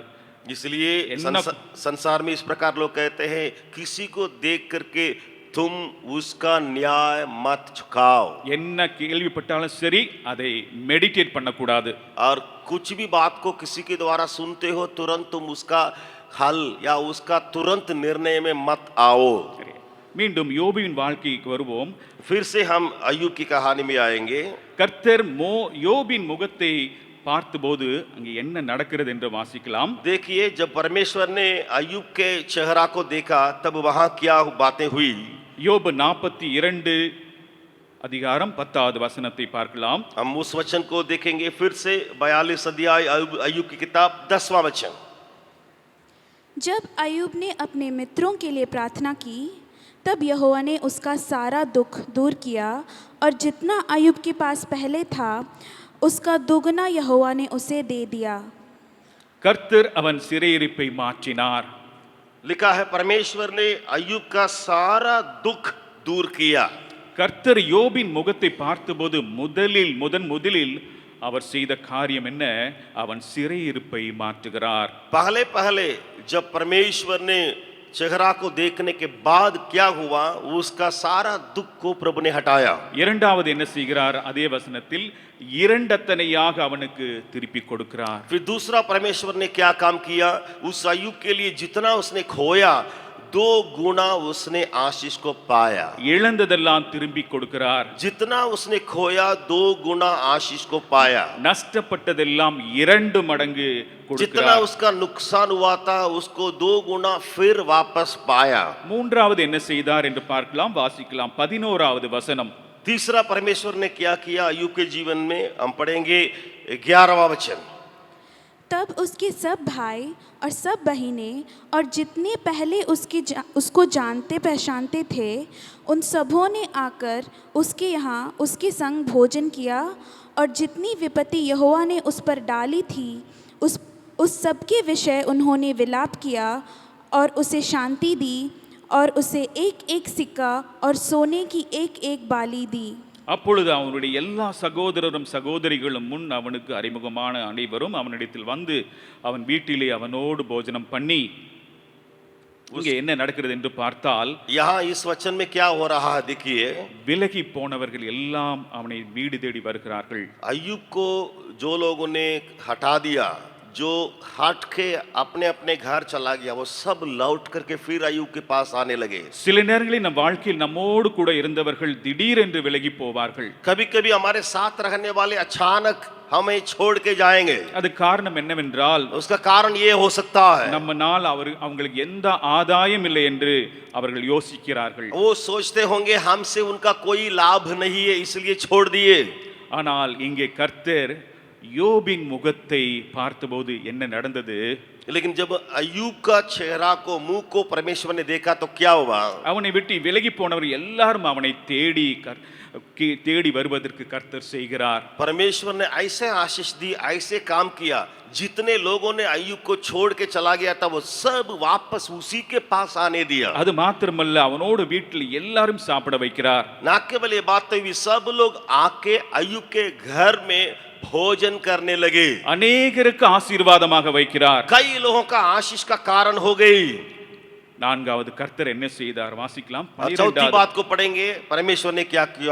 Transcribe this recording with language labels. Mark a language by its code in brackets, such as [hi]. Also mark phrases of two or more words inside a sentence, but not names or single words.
[hi] इसलिए इन्ना- संसार में इस प्रकार लोग कहते हैं किसी को देख करके तुम उसका न्याय मत चुकाओ, [ta] என்ன கேள்விப்பட்டாலும் சரி அதை மெடிடேட் பண்ணக்கூடாது. [hi] और कुछ भी बात को किसी के द्वारा सुनते हो तुरंत तुम उसका हल या उसका तुरंत निर्णय में मत आओ। [ta] சரி. மீண்டும் யோபுவின் வாழ்க்கைக்கு வருவோம். [hi] फिर से हम अय्यूब की कहानी में आएंगे। [ta] கர்த்தர் யோபின் முகத்தை பார்த்தபோது அங்கே என்ன நடக்கிறது என்று வாசிக்கலாம். [hi] देखिए, जब परमेश्वर ने अय्यूब के चेहरा को देखा तब वहां क्या बातें हुई। [ta] யோபு 42 அதிகாரம் 10வது வசனத்தை பார்க்கலாம். [hi] हम उस वचन को देखेंगे फिर से 42 अध्याय अय्यूब की किताब 10वां वचन। जब अय्यूब ने अपने मित्रों के लिए प्रार्थना की तब यहोवा ने उसका सारा दुख दूर किया और जितना अय्यूब के पास पहले था उसका दुगना यहोवा ने उसे दे दिया। [ta] கர்த்தர் அவன் சிறையிருப்பை மாற்றினார். [hi] लिखा है परमेश्वर ने अय्यूब का सारा दुख दूर किया। [ta] கர்த்தர் யோபின் முகத்தை பார்த்தபோது முதலில் அவர் செய்த காரியம் என்ன? அவன் சிறையிருப்பை மாற்றுகிறார். [hi] पहले जब परमेश्वर ने चेहरा को देखने के बाद क्या हुआ, उसका सारा दुख को प्रभु ने हटाया। [ta] இரண்டாவது என்ன செய்கிறார்? அதே வசனத்தில் இரண்டத்தனையாக அவனுக்கு திருப்பி கொடுக்கிறார். [hi] फिर दूसरा परमेश्वर ने क्या काम किया, उस अय्यूब के लिए जितना उसने खोया 2 गुना उसने आशीष को पाया। [ta] இழந்ததெல்லாம் திரும்பி கொடுக்கிறார். [hi] जितना उसने खोया 2 गुना आशीष को पाया। [ta] நஷ்டப்பட்டதெல்லாம் 2 மடங்கு [hi] जितना [ta] கொடுக்கிறார். [hi] उसका नुकसान हुआ था उसको 2 गुना फिर वापस पाया। [ta] மூன்றாவது என்ன செய்தார் என்று பார்க்கலாம், வாசிக்கலாம். 11வது வசனம். [hi] तीसरा परमेश्वर ने क्या किया अय्यूब के जीवन में, हम पढ़ेंगे 11वां वचन। तब उसके सब भाई और सब बहिनें और जितने पहले उसको जानते पहचानते थे उन सबों ने आकर उसके यहाँ उसके संग भोजन किया और जितनी विपत्ति यहोवा ने उस पर डाली थी उस सब के विषय उन्होंने विलाप किया और उसे शांति दी और उसे एक एक सिक्का और सोने की एक एक बाली दी। [ta] அப்பொழுது அவனுடைய எல்லா சகோதரரும் சகோதரிகளும் முன் அவனுக்கு அறிமுகமான அனைவரும் அவனிடத்தில் வந்து அவன் வீட்டிலே அவனோடு போஜனம் பண்ணி. இங்கே என்ன நடக்கிறது என்று பார்த்தால், [hi] यहाँ इस वचन में क्या हो रहा है देखिए, [ta] விலகி போனவர்கள் எல்லாம் அவனை வீடு தேடி வருகிறார்கள். [hi] अय्यूब को जो लोगों ने हटा दिया, जो हट के अपने अपने घर चला गया, वो सब लौट करके फिर अय्यूब के पास आने लगे। [ta] சில நேரங்களில் நம் வாழ்க்கையில் நம்மோடு கூட இருந்தவர்கள் திடீரென்று விலகி போவார்கள். [hi] कभी कभी हमारे साथ रहने वाले अचानक हमें छोड़ के जाएंगे। [ta] அது காரணம் என்னவென்றால், [hi] उसका कारण ये हो सकता है, [ta] நம்மனால் அவங்களுக்கு எந்த ஆதாயம் இல்லை என்று அவர்கள் யோசிக்கிறார்கள். [hi] वो सोचते होंगे हमसे उनका कोई लाभ नहीं है इसलिए छोड़ दिए। [ta] ஆனால் இங்கே கர்த்தர் யோபின் முகத்தை பார்த்தபோது என்ன நடந்தது? [hi] लेकिन जब अय्यूब का चेहरा को, मुंह को परमेश्वर ने देखा तो क्या हुआ, [ta] அவனை விட்டு விலகி போனவர் எல்லாரும் அவனை தேடி வருவதற்கு கர்த்தர் செய்கிறார். [hi] परमेश्वर ने ऐसे आशीष दी, ऐसे काम किया, जितने लोगों ने अय्यूब को छोड़ के चला गया था वो सब वापस उसी के पास आने दिया। [ta] அது மாத்திரமல்ல, அவனோடு வீட்டில் எல்லாரும் சாப்பிட வைக்கிறார். [hi] ना केवल ये बात तो हुई, सब लोग आके अय्यूब के घर में भोजन करने लगे। [ta] அநேகருக்கு ஆசீர்வாதமாக வைக்கிறார். [hi] कई लोगों का आशीष का कारण हो गई। [ta] நான்காவது கர்த்தர் என்ன செய்தார்? வாசிக்கலாம். [hi] और चौथी बात को पढ़ेंगे, परमेश्वर ने क्या किया,